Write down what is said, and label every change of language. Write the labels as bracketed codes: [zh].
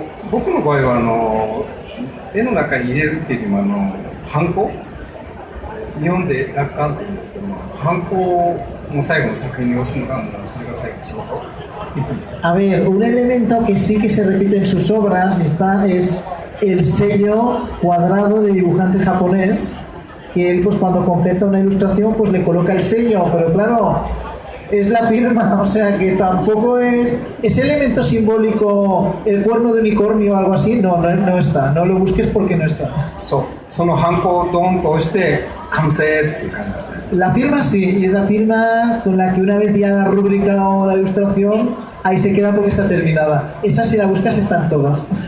[ja] 僕の場合は絵の中に入れるっていうよりもハンコ、日本で楽観って言うんですけども、ハンコをもう最後の作品に押すのがそれが最後の仕事。 [es] A ver, un elemento que sí que se repite en sus obras es el sello cuadrado de dibujante japonés, que él pues cuando completa una ilustración pues le coloca el sello, pero claro, es la firma, o sea que tampoco es ese elemento simbólico, el cuerno de unicornio o algo así, no está, no lo busques porque no está. [ja] そのハンコをドーンと押して完成っていう感じ。 [es] La firma sí, y es la firma con la que una vez ya la rúbrica o la ilustración, ahí se queda porque está terminada. Esa si la buscas están todas.